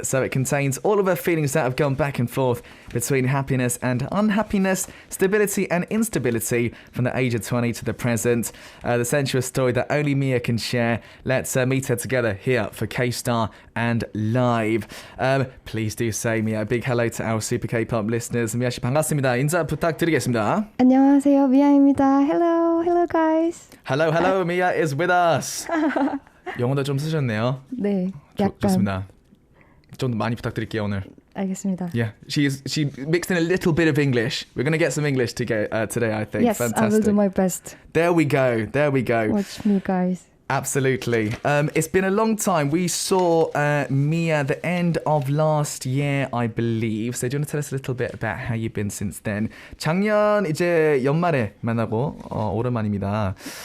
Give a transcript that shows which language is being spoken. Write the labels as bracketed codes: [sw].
[en] So it contains all of her feelings that have gone back and forth between happiness and unhappiness, stability and instability from the age of 20 to the present. The sensuous story that only Mia can share. Let's meet her together here for K-Star and live. Please do say, Mia, a big hello to our Super K-pop listeners. Mia [ko] 씨 반갑습니다. 인사 부탁드리겠습니다. 안녕하세요, 미아입니다. [en] Hello guys. Hello, Mia is with us. [ko] 영어도 좀 쓰셨네요. 네, 약간. 좋습니다. 좀 많이 부탁드릴게요 오늘. 알겠습니다. [en] Yeah, she mixed in a little bit of English. We're going to get some English today, I think. Yes, fantastic. I will do my best. There we go. Watch me, guys. Absolutely. It's been a long time. We saw Mia the end of last year, I believe. So do you want to tell us a little bit about how you've been since then? [ko] 작년 이제 연말에 만나고 오랜만입니다.